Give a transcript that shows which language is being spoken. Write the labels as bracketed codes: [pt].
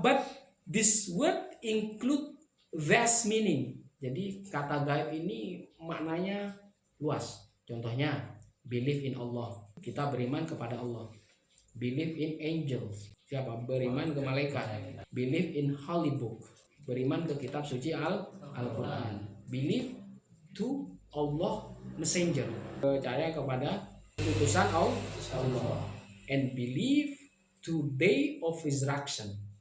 [en] But this word include vast meaning. [id] Jadi kata gaib ini maknanya luas. Contohnya, [en] believe in Allah. [id] Kita beriman kepada Allah. [en] Believe in angels. [id] Siapa? Beriman ke malaikat. [en] Believe in holy book. [id] Beriman ke kitab suci Al-Quran. [en] Believe to Allah messenger. [id] Percaya kepada utusan Allah. [en] And believe to day of resurrection.